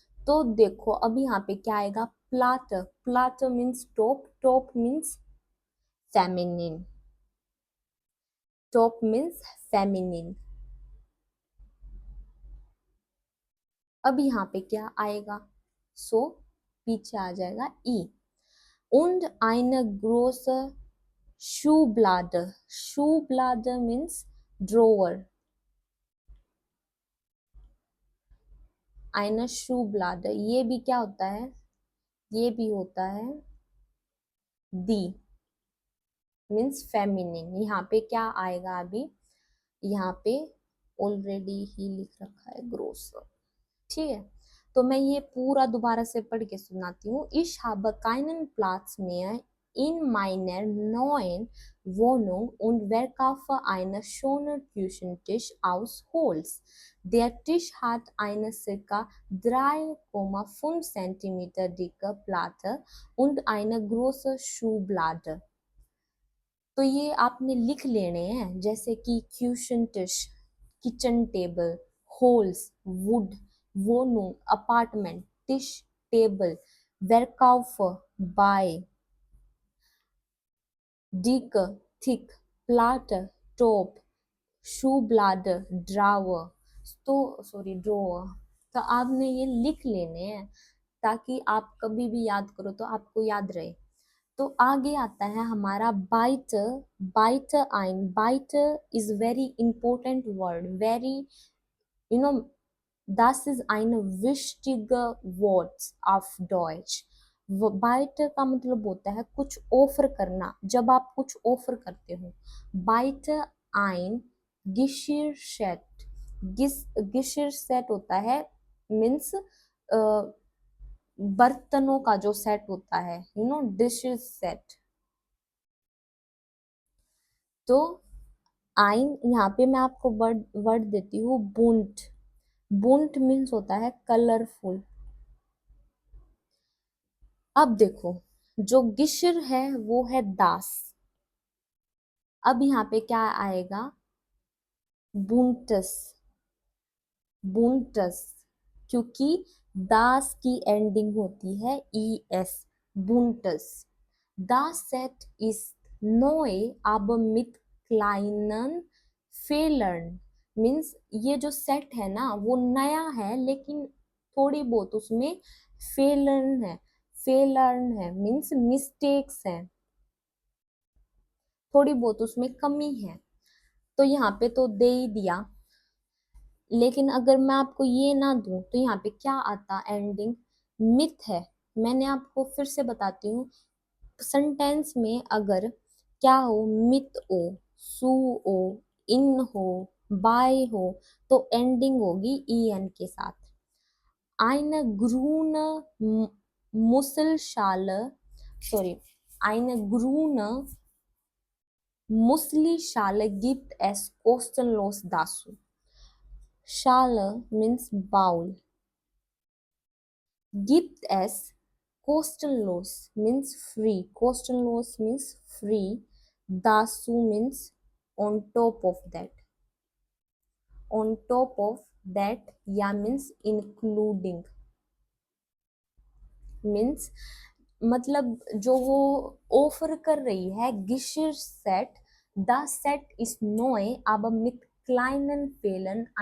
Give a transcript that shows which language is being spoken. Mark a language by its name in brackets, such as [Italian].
[Hindi] तो देखो अब यहाँ पे क्या आएगा, plot, plot means top, top means feminine, top means feminine. अब यहाँ पे क्या आएगा, सो पीछे आ जाएगा ई। [German] und eine große Schublade। [English] Schublade means drawer। [Hindi] eine Schublade, ये भी क्या होता है, ये भी होता है दी, मीन्स फेमिनिन। यहाँ पे क्या आएगा, अभी यहाँ पे ऑलरेडी ही लिख रखा है ग्रोस। ठीक है, तो मैं ये पूरा दोबारा से पढ़ के सुनाती हूँ. [German] Ich habe keinen Platz mehr in meiner neuen Wohnung und verkaufe einen schönen Küchentisch aus Holz. Der Tisch hat eine ca. 3,5 cm dicke Platte und eine große Schublade. [Hindi] तो ये आपने लिख लेने हैं, जैसे कि caution टिश, kitchen table, holes, would, वोनू, apartment, टिश, table, verkaufe, buy, dicke, thick, platte, top, Schublade, drawer, तो drawer. तो आपने ये लिख लेने हैं ताकि आप कभी भी याद करो तो आपको याद रहे. तो आगे आता है हमारा बाइटर. [English] बाइटर आइन. बाइटर is very important word. Very, you know, [German] das ist eine wichtige Wort auf Deutsch. [Hindi] Biter का मतलब होता है कुछ ऑफर करना. जब आप कुछ ऑफर करते हो, बाइटर आइन गिशिर सेट. गिशिर सेट होता है, मीन्स बर्तनों का जो सेट होता है, डिशेस सेट. तो आइन, यहाँ पे मैं आपको वर्ड देती हूँ बुंट. बुंट मीन्स होता है कलरफुल. अब देखो, जो गिशिर है वो है दास. अब यहाँ पे क्या आएगा? बुंटस. बुंटस, क्योंकि दास की एंडिंग होती है ES. बुंटस. [German] Das Set ist neu, aber mit kleinen Fehlern. [Hindi] Means ये जो सेट है ना वो नया है लेकिन थोड़ी बहुत उसमें फेलर्न है. फेलर्न है मीन्स मिस्टेक्स हैं, थोड़ी बहुत उसमें कमी है. तो यहाँ पे तो दे ही दिया, लेकिन अगर मैं आपको ये ना दूं तो यहाँ पे क्या आता? एंडिंग मिथ है. मैंने आपको फिर से बताती हूँ, सेंटेंस में अगर क्या हो, मिथ हो, सू हो, इन हो, बाय हो, तो एंडिंग होगी EN के साथ. [German] Eine grüne Muselschale, eine grüne Müsli-Schale gibt es kostenlos dazu. [English] Schale means bowl. [German] Gibt es kostenlos [English] means free. Kostenlos means free. Dazu means on top of that. On top of that, या means including. [Hindi] Means मतलब जो वो offer कर रही है, गिशिर set. [English] the set is [German] नोए aber mit kleinen Fehlen.